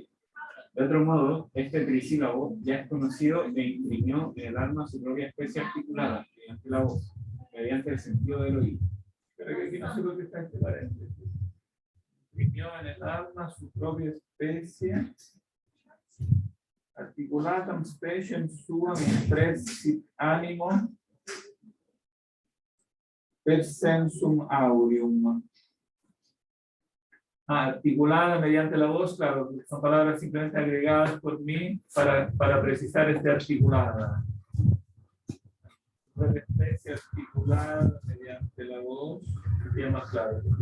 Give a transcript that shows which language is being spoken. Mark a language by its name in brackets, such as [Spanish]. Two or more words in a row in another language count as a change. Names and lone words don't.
[Spanish] De otro modo, este trisílabo ya es conocido e imprimió en el alma su propia especie articulada, mediante la voz, mediante el sentido del oído. Pero que aquí no sé por qué está este paréntesis. Imprimió en el alma su propia especie [Latin] articulatam speciem suam impressit animo per sensum aureum. [Spanish] Articulada mediante la voz, claro, son palabras simplemente agregadas por mí para precisar este articulada. Una especie articulada mediante la voz, sería más claro.